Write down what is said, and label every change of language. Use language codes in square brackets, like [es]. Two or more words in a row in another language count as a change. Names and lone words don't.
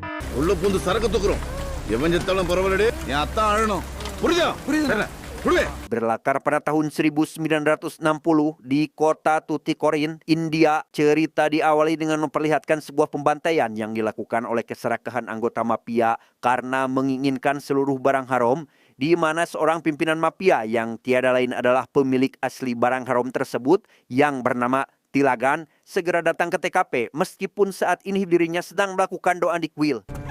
[ta] உள்ள பூந்து சரக்கு தூக்குறோம். எவன் செத்தாலும் பரவாயில்லடி, என் அத்தான் அழணும். புரியுதா? புரியுது. [id] Berlatar pada tahun 1960 di kota Tuticorin, India, cerita diawali dengan memperlihatkan sebuah pembantaian yang dilakukan oleh keserakahan anggota mafia karena menginginkan seluruh barang haram, di mana seorang pimpinan mafia yang tiada lain adalah pemilik asli barang haram tersebut yang bernama Tilagan segera datang ke TKP meskipun saat ini dirinya sedang melakukan doa di kuil.